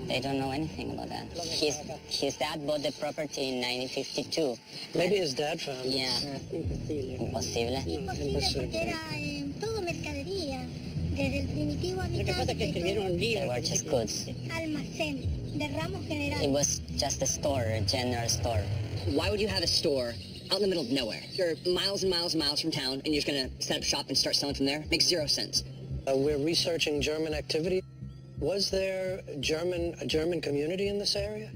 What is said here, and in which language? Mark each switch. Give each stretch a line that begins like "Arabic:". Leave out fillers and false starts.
English: They don't know anything about that. His dad bought the property in 1952. Maybe his dad found it. Yeah. Impossible.
Spanish: Imposible. Era todo mercadería, desde el primitivo habitante,
English: They were just goods.
Spanish: almacén de ramos
English: It
Spanish: generales.
English: was just a store, a general store. Why would you have a store out in the middle of nowhere? You're miles and miles and miles from town, and you're just gonna set up shop and start selling from there? Makes zero sense. We're researching German activity. Was there a German community in this area?